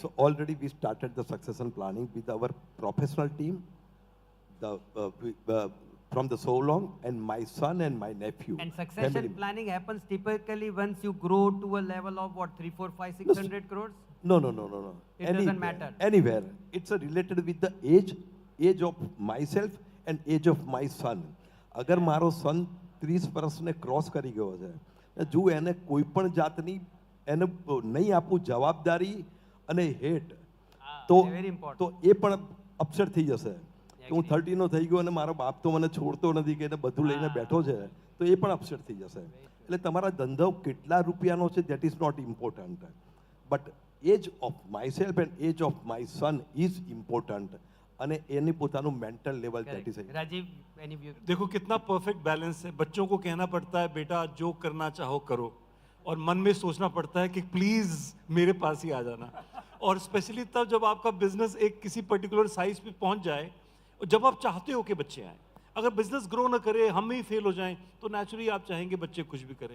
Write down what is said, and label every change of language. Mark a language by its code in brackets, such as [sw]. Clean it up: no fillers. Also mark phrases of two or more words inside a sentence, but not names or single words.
[en] So already we started the succession planning with our professional team, the from the so long, and my son and my nephew. And succession family- planning happens typically once you grow to a level of what, 3, 4, 5, 600 crores? No. It doesn't matter. Anywhere. It's related with the age of myself and age of my son. [gu] અગર મારો સન 30 વર્ષને ક્રોસ કરી ગયો છે, જો એને કોઈ પણ જાતની એને નહીં આપું જવાબદારી અને હેટ, તો [en] very important. [gu] તો એ પણ અપસેટ થઈ જશે કે હું 30 નો થઈ ગયો અને મારો બાપ તો મને છોડતો નથી કે એને બધું લઈને બેઠો છે, તો એ પણ અપસેટ થઈ જશે. એટલે તમારા ધંધો કેટલા રૂપિયાનો છે [en] that is not important, but age of myself and age of my son is important. [gu] અને એની પોતાનું [en] mental level that is it. Rajiv, any view? [hi] देखो कितना [en] perfect balance [hi] है. बच्चों को कहना पड़ता है बेटा जो करना चाहो करो, और मन में सोचना पड़ता है कि प्लीज मेरे पास ही आ जाना. और स्पेशली तब जब आपका बिजनेस एक किसी [en] particular size [hi] पे पहुंच जाए, और जब आप चाहते हो कि बच्चे आए. अगर [en] business grow [hi] ना करे, हम ही फेल हो जाएं, तो नेचुरली आप चाहेंगे बच्चे कुछ भी करें.